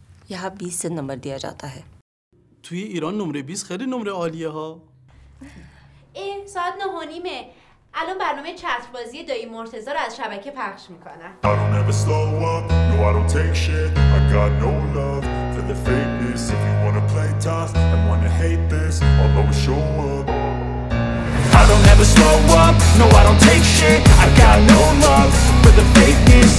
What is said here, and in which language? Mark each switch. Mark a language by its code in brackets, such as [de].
[hi] यहाँ 20 से नंबर दिया जाता है. [fa] توی ایران نمره 20 خیلی نمره عالیه ها. ساعت 9:30. الان برنامه چتربازی دایی مرتضی رو از شبکه پخش میکنن. [en] I don't ever slow up, no I don't take shit. I got no love for the fakeness. If you wanna play tough and wanna hate this, I'll always show up. I don't ever slow up, no I don't take shit. I got no love for the fakeness.